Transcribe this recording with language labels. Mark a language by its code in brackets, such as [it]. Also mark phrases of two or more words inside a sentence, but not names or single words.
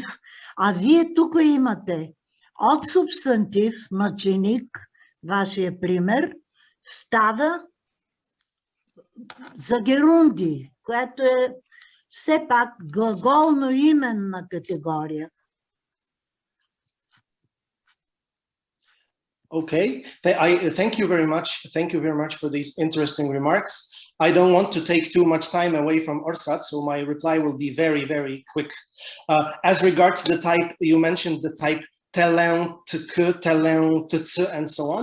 [bg] А вие тук имате от субстантив, мъченик, вашия пример, става за герунди, което е все пак глаголно-именна категория. [en] Okay, thank you very much. Thank you very much for these interesting remarks. I don't want to take too much time away from Orsat, so my reply will be very, very quick. As regards the type, you mentioned the type telen, tk, telen, tc, and so on.